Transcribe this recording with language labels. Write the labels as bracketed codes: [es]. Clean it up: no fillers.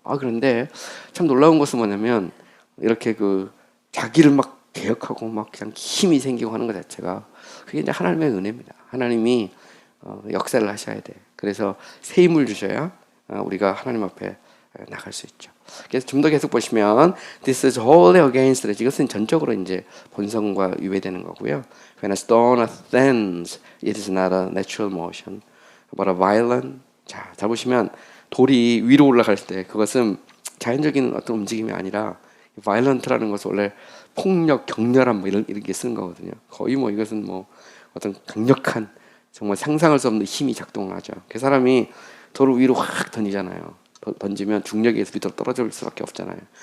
[ko] 그런데 참 놀라운 것은 뭐냐면 이렇게 자기를 막 개혁하고 막 그냥 힘이 생기고 하는 것 자체가 그게 이제 하나님의 은혜입니다. 하나님이 역사를 하셔야 돼. 그래서 새 힘을 주셔야 우리가 하나님 앞에 나갈 수 있죠. 그래서 좀 더 계속 보시면 [en] This is wholly against it. [ko] 이것은 전적으로 이제 본성과 유배되는 거고요. [en] When a stone ascends, it is not a natural motion, but a violent. [ko] 자 보시면 돌이 위로 올라갈 때 그것은 자연적인 어떤 움직임이 아니라 violent라는 것은 원래 폭력, 격렬한 뭐 이렇게 쓰는 거거든요. 거의 뭐 이것은 뭐 어떤 강력한 정말 상상할 수 없는 힘이 작동하죠. 그 사람이 돌을 위로 확 던지잖아요. 던지면 중력에 의해서 밑으로 떨어질 수밖에 없잖아요.